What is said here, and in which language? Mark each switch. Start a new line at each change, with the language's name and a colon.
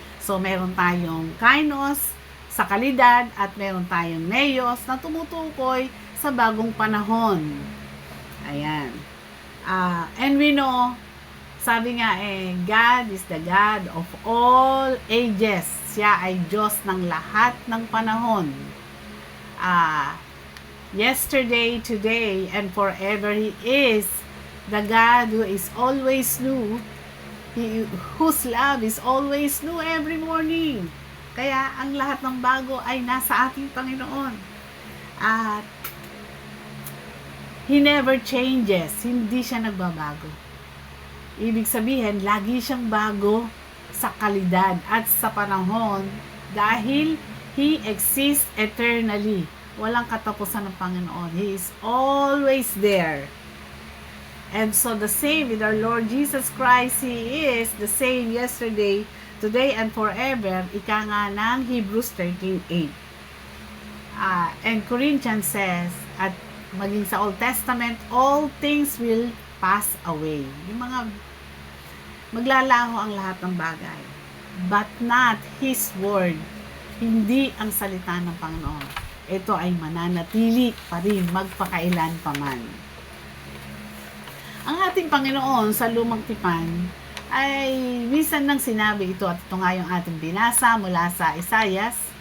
Filipino: So, meron tayong kainos sa kalidad at meron tayong neos na tumutukoy sa bagong panahon. Ayan.
English: And we know,
Filipino: sabi nga
English: God is the God of all ages.
Filipino: Siya ay Diyos ng lahat ng panahon.
English: Yesterday, today, and forever He is the God who is always new, whose love is always new every morning.
Filipino: Kaya ang lahat ng bago ay nasa ating Panginoon. At
English: He never changes.
Filipino: Hindi siya nagbabago. Ibig sabihin, lagi siyang bago sa kalidad at sa panahon dahil
English: He exists eternally.
Filipino: Walang katapusan ng Panginoon.
English: He is always there. And so the same with our Lord Jesus Christ, He is the same yesterday, today, and forever.
Filipino: Ika nga ng
English: Hebrews 13:8. And Corinthians says,
Filipino: at maging sa
English: Old Testament, all things will pass away.
Filipino: Yung mga maglalaho ang lahat ng bagay.
English: But not His word.
Filipino: Hindi ang salita ng Panginoon. Ito ay mananatili pa rin magpakailan pa man. Ang ating Panginoon sa Lumang Tipan ay minsan nang sinabi ito, at ito nga yung ating binasa mula sa Isaias,